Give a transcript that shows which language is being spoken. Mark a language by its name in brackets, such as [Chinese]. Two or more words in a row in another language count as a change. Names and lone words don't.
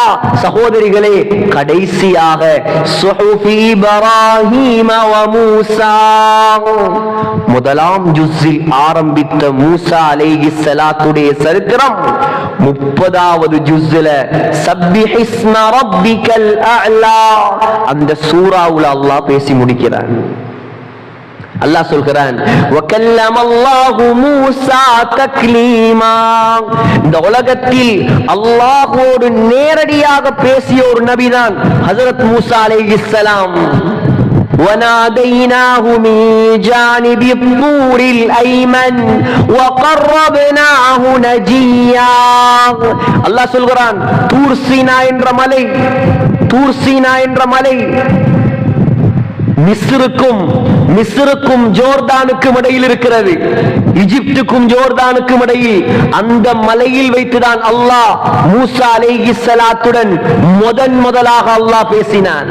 [Tamil] சகோதரிகளே, கடைசியாக சுஹுஃபி இப்ராஹீம வ மூசா, முதலாம் ஜுஸில் ஆரம்பித்த மூசா அலைஹிஸ்ஸலாத்துடைய சரித்திரம் 30வது ஜுஸ்ல சப்பிஹிஸ்ம ரப்பிக்கல் அஅலா அந்த சூராவுல அல்லாஹ் பேசி முடிக்கிறான். அல்லாஹ் சொல்கிறான் [Arabic] وكلم الله موسى تكليما. [Tamil] இந்த உலகத்தில் அல்லாஹ்வோடு நேரடியாக பேசிய ஒரு நபிதான் ஹஜ்ரத் மூசா அலைஹிஸ்ஸலாம். [Arabic] وَنَادَيْنَاهُ مِنْ جَانِبِ الطُّورِ الْأَيْمَنِ وَقَرَّبْنَاهُ نَجِيًّا. [Tamil] அல்லாஹ் சொல்கிறான் தூர் சீனா என்ற மலை மிஸ்ருக்கும் ஜோர்தானுக்கும் இடையில் இருக்கிறது, எகிப்துக்கும் ஜோர்தானுக்கும் இடையில். அந்த மலையில் வைத்துதான் அல்லாஹ் மூசா அலைஹிஸ்ஸலாத்துடன் முதலாக அல்லாஹ் பேசினான்.